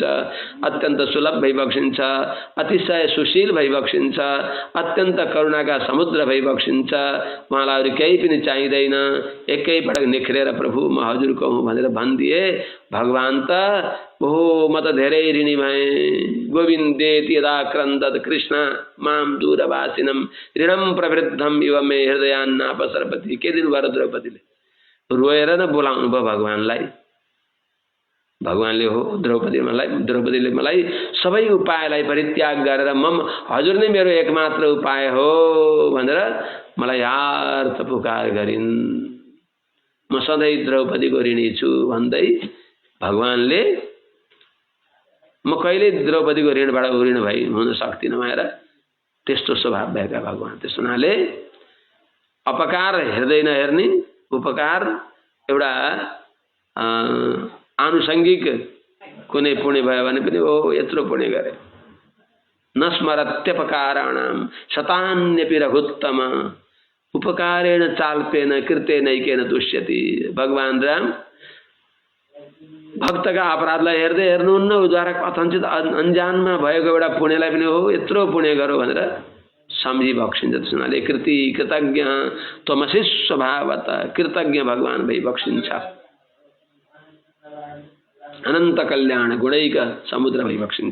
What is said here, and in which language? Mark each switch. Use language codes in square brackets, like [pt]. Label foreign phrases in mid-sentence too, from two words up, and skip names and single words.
[ne] अत्यन्त सुलभ भइबक्सिन्छ, अतिशय सुशील भइबक्सिन्छ, अत्यन्त करुणाका समुद्र भइबक्सिन्छ। उहाँलाई अरू केही पनि चाहिँदैन। एकै पटक निखरेर प्रभु म हजुरको हुँ भनेर भनिदिए भगवान त ओहो म त धेरै ऋणी भएँ। [sa] गोविन्देति यदा क्रन्दत कृष्ण माम दूरवासिनम ऋणम प्रवृद्धम इव मे हृदयान्नापसरपति। [ne] के दिनु भयो द्रौपदीले? रोएर न बोलाउनु भयो भगवानलाई। भगवानले हो द्रौपदीले मलाई सबै उपायलाई परित्याग गरेर हजुर नै मेरो एकमात्र उपाय हो भनेर मलाई यार्थ पुकार गरिन्। म सधैँ द्रौपदीको ऋणी छु भन्दै भगवानले म कहिल्यै द्रौपदीको ऋणबाट उऋण भई हुन सक्दिनँ भनेर त्यस्तो स्वभाव भएका भगवान। त्यस हुनाले अपकार हेर्दै नहेर्ने, उपकार एउटा आनुषंगिक कुनै पुण्य भयो भने पनि ओ यत्रो पुण्य गरे। [sa] नस्मरत्यपकाराणाम शतान्यपि रघुत्तम उपकारेण चाल्पेन कृतेनैकेन तुष्यति। [ne] भगवान राम भक्तका अपराधलाई हेर्दै हेर्नुहुन्न, उद्धारक कथनचित अन्जानमा भएको एउटा पुण्यलाई पनि हो यत्रो पुण्य गरो भनेर सम्झी बक्सिन्छ। त्यस हुनाले [sa] कृति कृतज्ञ त्वमसि स्वभावत, [ne] कृतज्ञ भगवान भई बक्सिन्छ। अनन्त कल्याण गुणैक समुद्र भई बक्सिन्छ।